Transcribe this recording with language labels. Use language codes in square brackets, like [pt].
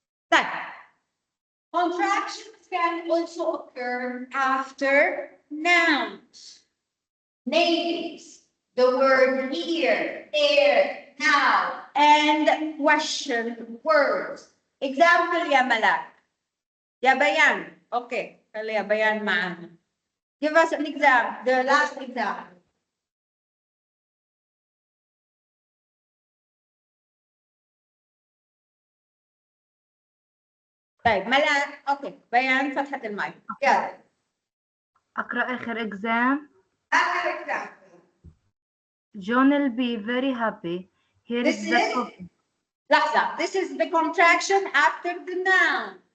[en] Then, contractions can also occur after nouns, names, the word here, there, now, and question words. Example يا ملاك. يا بيان. Okay. [ar] خلي يا بيان معنا. [en] Give us an example, the last example. [ar] طيب ملا اوكي بيان فتحة المايك يلا أقرأ آخر [en] exam. [ar] آخر example. [en] John will be very happy. Here This is the is coffee. [ar] لحظة. [en] This is the contraction after the noun.